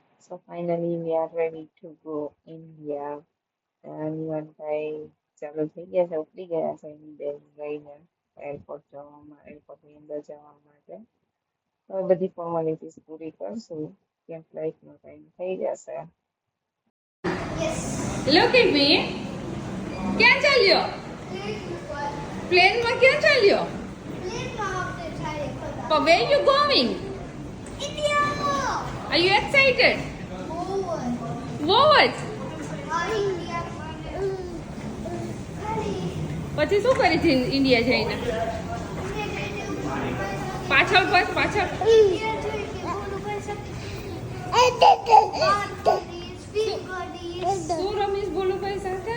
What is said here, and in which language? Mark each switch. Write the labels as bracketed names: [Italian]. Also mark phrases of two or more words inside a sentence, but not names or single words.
[English] So finally we are ready to go India. [Gujarati] નિવાનભાઈ ચાલુ થઈ ગયા છે, ઉપડી ગયા છે એની બેગ લઈને એરપોર્ટની અંદર જવા માટે. હવે બધી ફોર્માલિટીઝ પૂરી કરશું ત્યાં ફ્લાઇટનો ટાઈમ થઈ જશે. [English] Look at me. [Gujarati] ક્યાં ચાલ્યો? પ્લેનમાં ક્યાં ચાલ્યો? [English] But where you going? India. Are you excited? Forward. What? India. [Gujarati] પછી શું કરી છે ઇન્ડિયા જઈને? પાછળ બસ પાછળ. શું રમીશ બોલુભાઈ સાથે?